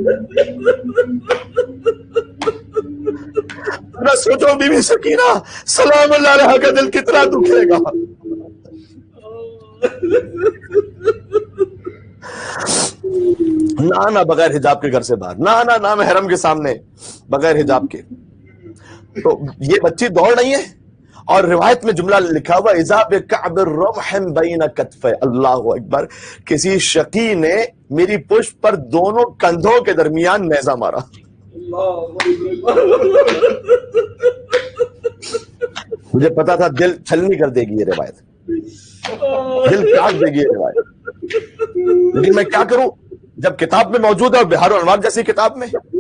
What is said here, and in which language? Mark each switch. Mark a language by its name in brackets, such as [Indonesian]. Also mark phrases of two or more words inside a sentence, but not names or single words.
[Urdu] نہ سوچو بی بی سکینہ [Arabic] سلام اللہ علیہ [Urdu] کا دل کتنا دکھے گا. نہ بغیر حجاب کے گھر سے باہر، نہ محرم کے سامنے بغیر حجاب کے. تو یہ بچی دوڑ رہی ہے اور روایت میں جملہ لکھا ہوا [Arabic] اذا بکعب الرمح بین کتفی. اللہ اکبر. [Urdu] کسی شقی نے میری پشت پر دونوں کندھوں کے درمیان نیزہ مارا. مجھے پتا تھا دل چھلنی کر دے گی یہ روایت، دل کاٹ دے گی یہ روایت، لیکن میں کیا کروں جب کتاب میں موجود ہے، اور بہار الانوار جیسی کتاب میں.